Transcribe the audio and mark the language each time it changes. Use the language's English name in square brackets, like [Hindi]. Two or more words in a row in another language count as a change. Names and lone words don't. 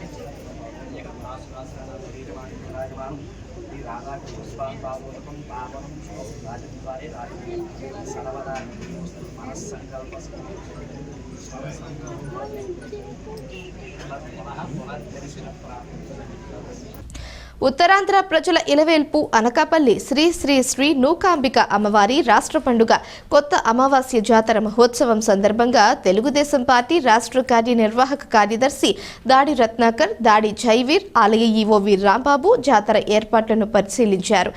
[Sanskrit] राधाकृष्ण स्वामी पावोदकं पावनं राजद्वारे राजकीय सर्वदा मनस्संकल्प [Telugu] ఉత్తరాంధ్ర ప్రజల ఇలవేల్పు అనకాపల్లి శ్రీ శ్రీ శ్రీ నూకాంబిక అమ్మవారి రాష్ట్ర పండుగ కొత్త అమావాస్య జాతర మహోత్సవం సందర్భంగా తెలుగుదేశం పార్టీ రాష్ట్ర కార్యనిర్వాహక కార్యదర్శి దాడి రత్నాకర్, దాడి జైవీర్, ఆలయ ఈవో వీర్ రాంబాబు జాతర ఏర్పాట్లను పరిశీలించారు.